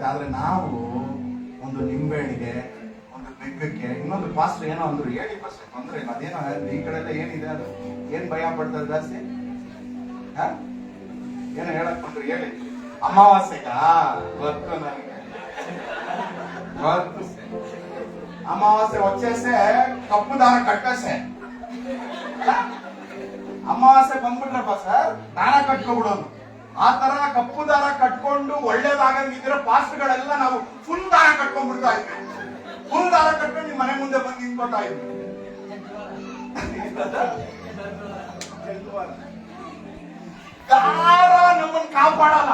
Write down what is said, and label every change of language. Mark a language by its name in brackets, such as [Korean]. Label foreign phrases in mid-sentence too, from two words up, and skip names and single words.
[Kannada] ಆದ್ರೆ ನಾವು ಒಂದು ನಿಂಬೆಹಣ್ಣಿಗೆ, ಒಂದು ಬೆಕ್ಕಕ್ಕೆ, ಇನ್ನೊಂದು ಪಾಸ್ಟರ್ ಏನೋ ಅಂದ್ರು, ಹೇಳಿ ಪಾಸ್ಟರ್ ತೊಂದ್ರೆ ಇಲ್ಲ, ಅದೇನೋ ಈ ಕಡೆ ಎಲ್ಲ ಏನಿದೆ ಅದು ಏನ್ ಭಯ ಪಡ್ತಾರೆ ಜಾಸ್ತಿ? ಏನೋ ಹೇಳಕ್ ಬಂದ್ರು ಹೇಳಿ. ಅಮಾವಾಸ್ಯೆಗ ಗೊತ್ತು ನನಗೆ, ಗೊತ್ತು. [Telugu] అమావాస్య వచ్చేస్తే కప్పు దార కట్టేసే [Kannada] ಅಮಾವಾಸ್ಯೆ ಬಂದ್ಬಿಟ್ರಪ್ಪ ಸರ್ ದಾರ ಕಟ್ಕೊಬಿಡೋದು. ಆ ತರ ಕಪ್ಪು ದಾರ ಕಟ್ಕೊಂಡು ಒಳ್ಳೇದಾಗಂಗಿದ್ರೆ ಪಾಸ್ಟ್ಗಳೆಲ್ಲ ನಾವು ಫುಲ್ ದಾರ ಕಟ್ಕೊಂಡ್ಬಿಡ್ತಾ ಇದ್ವಿ. ಫುಲ್ ದಾರ ಕಟ್ಕೊಂಡು ನಿಮ್ ಮನೆ ಮುಂದೆ ಬಂದು ನಿಂತ್ಕೊತಾ ಇದ್ವಿ. ದಾರ ನಮ್ಮನ್ನ ಕಾಪಾಡಲ್ಲ.